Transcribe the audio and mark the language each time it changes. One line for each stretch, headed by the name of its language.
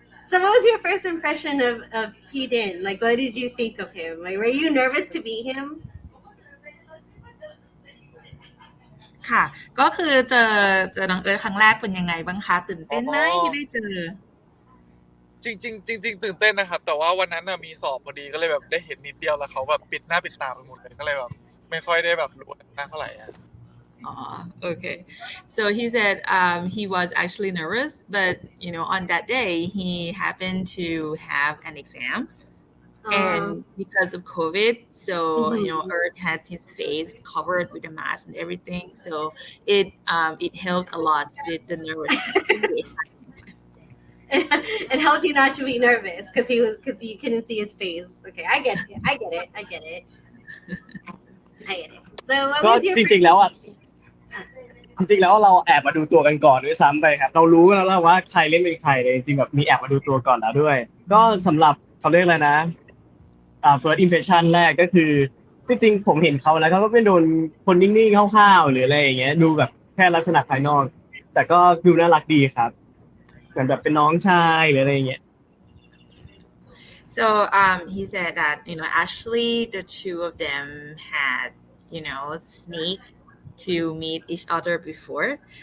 English: So what was your first impression of P-Din? Like, what did you think of him? Like, were you nervous to meet him?
Thai: ค่ะก็คือเจอน้องเอิร์ธครั้งแรกเป็นยังไงบ้างคะตื่นเต้นไหมที่ได้เจอ จริงตื่นเต้นนะครับแต่ว่าวันนั้นมีสอบพอดีก็เลยแบบได้เห็นนิดเดียวแล้วเขาแบบปิดหน้าปิดตาไปหมดเลยก็เลยแบบไม่ค่อยได้แบบรู้มากเท่าไหร่
English: Okay. So he said he was actually nervous, but on that day he happened to have an exam, and because of COVID, so Earth has his face covered with a mask and everything. So it helped a lot with the nervousness and the excitement. It helped you not to be nervous because you couldn't see his face. Okay, I get it. I get it. I get it. I get it. So what
Thai: ก็
English: was your
Thai: จริงๆแล้วอ่ะจริงๆแล้วเราแอบมาดูตัวกันก่อนด้วยซ้ำไปครับเรารู้กันแล้วว่าใครเล่นเป็นใครเลยจริงๆแบบมีแอบมาดูตัวก่อนแล้วด้วยก็สำหรับเขาเรียกอะไรนะ
English: first impression
Thai: แรกก็คือจริงๆผมเห็นเขาแล้วเขาก็เป็นโดนคนนิ่งๆห้าวๆหรืออะไรอย่างเงี้ยดูแบบแค่ลักษณะภายนอกแต่ก็ดูน่ารักดีครับเหมือนแบบเป็นน้องชายหรืออะไรอย่างเงี้ย
English: So he said that actually the two of them had sneak to meet each other before.